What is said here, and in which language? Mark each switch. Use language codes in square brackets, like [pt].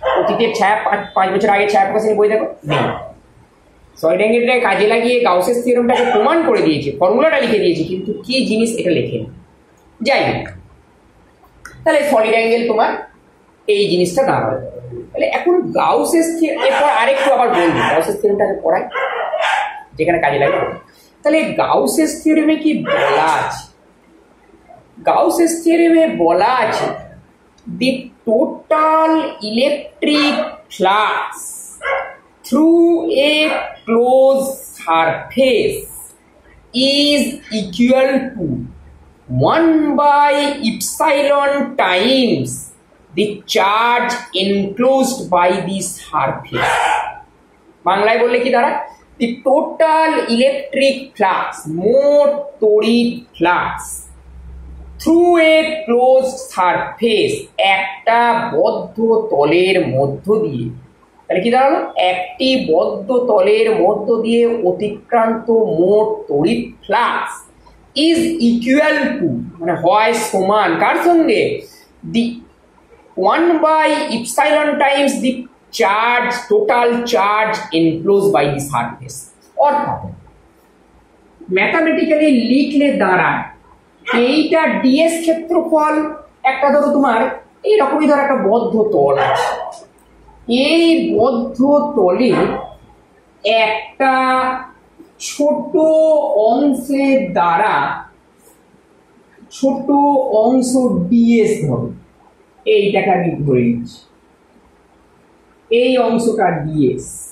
[bn] অতীতের ছায়া 5 বছর আগে ছায়া প্রকাশ শ্রেণীর বই দেখো নেই। সলিড অ্যাঙ্গেলটাকে কাজে লাগিয়ে গাউসের থিওরেমটাকে প্রমাণ করে দিয়েছে, ফর্মুলাটা লিখে দিয়েছে, কিন্তু কি জিনিস এটা লেখেন। যাই হোক, তাহলে সলিড অ্যাঙ্গেল তোমার এই জিনিসটা দাঁড়াবে। তাহলে এখন গাউসের থিওরেম, এরপর আরেকটু আবার বলবো গাউসের থিওরেমটাকে পড়াই যেখানে কাজে লাগে। তাহলে গাউসের থিওরেমে কি বলা আছে? গাউসের থিওরেমে বলা আছে [en] The total electric flux through a closed surface is equal to 1 by epsilon times the charge enclosed by the surface. [bn] বাংলায় বললে কি দাঁড়ায়? [en] the total electric flux, [bn] মোট তড়িৎ flux, [en] through a closed surface, [bn] একটা বদ্ধ তলের মধ্য দিয়ে। তাহলে কি দাঁড়ালো? একটি বদ্ধ তলের মধ্য দিয়ে অতিক্রান্ত মোট তড়িৎ ফ্লাক্স [en] is equal to, [bn] মানে হয় সমান কার সঙ্গে? [en] The 1 by epsilon times the charge, total charge enclosed by the surface। [bn] অর্থাৎ ম্যাথামেটিক্যালি লিখলে দাঁড়ায় এইটা ডিএস ক্ষেত্রফল, একটা ধরো তোমার এইরকমই ধর একটা বদ্ধ তল আছে, এই বদ্ধ তলে একটা ছোট অংশের দ্বারা ছোট অংশ ডিএস ধরো, এইটাকে আমি ধরে নিচ্ছি, এই অংশটা ডিএস।